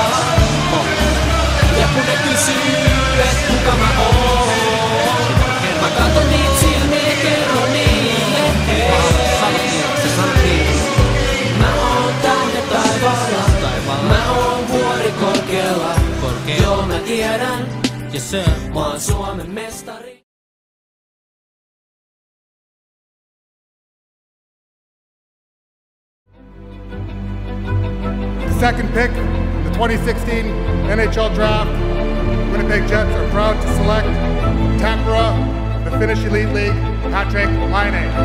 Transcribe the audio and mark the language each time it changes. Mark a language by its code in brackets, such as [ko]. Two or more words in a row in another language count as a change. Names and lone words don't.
[fi] Ja kun ne kysyy, et kuka mä oon, mä katon niitä silmiä ja kerron niille, mä oon tähden taivaalla, mä oon vuori korkealla, joo mä tiedän, mä oon Suomen mestari. [en] Second pick in the 2016 NHL Draft, Winnipeg Jets are proud to select Tampere, the Finnish Elite League, Patrik Laine.